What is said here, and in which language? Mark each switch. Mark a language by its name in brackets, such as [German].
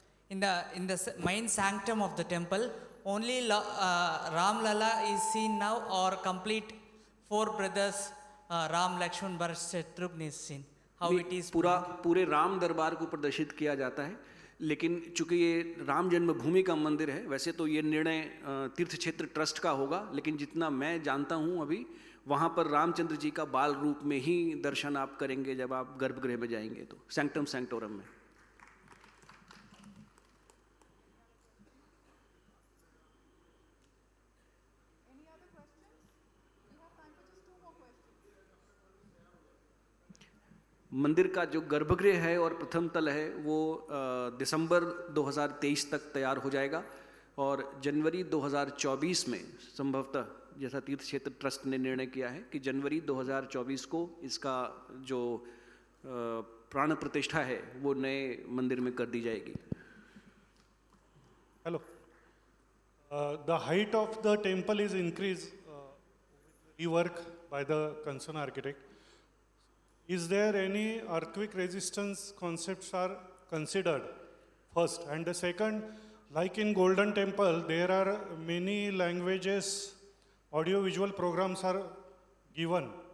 [English] In the main sanctum of the temple, only Ram Lala is seen now, or complete four brothers Ram, Lakshman, Bharat, Shatrugna is seen? How it is? [Hindi] पूरे राम दरबार को प्रदर्शित किया जाता है, लेकिन चूंकि ये राम जन्मभूमि का मंदिर है, वैसे तो ये निर्णय तीर्थ क्षेत्र ट्रस्ट का होगा, लेकिन जितना मैं जानता हूँ अभी वहाँ पर रामचंद्र जी का बाल रूप में ही दर्शन आप करेंगे जब आप गर्भगृह में जाएंगे तो सैंक्टम सैंक्टोरम में। मंदिर का जो गर्भगृह है और प्रथम तल है वो दिसंबर 2023 तक तैयार हो जाएगा और जनवरी 2024 में संभवतः, जैसा तीर्थ क्षेत्र ट्रस्ट ने निर्णय किया है कि जनवरी 2024 को इसका जो प्राण प्रतिष्ठा है वो नए मंदिर में कर दी जाएगी। [English] Hello. The height of the temple is increased rework by the concerned architect. Is there any earthquake resistance concepts are considered first? And the second, like in Golden Temple, there are many languages, audio-visual programs are given.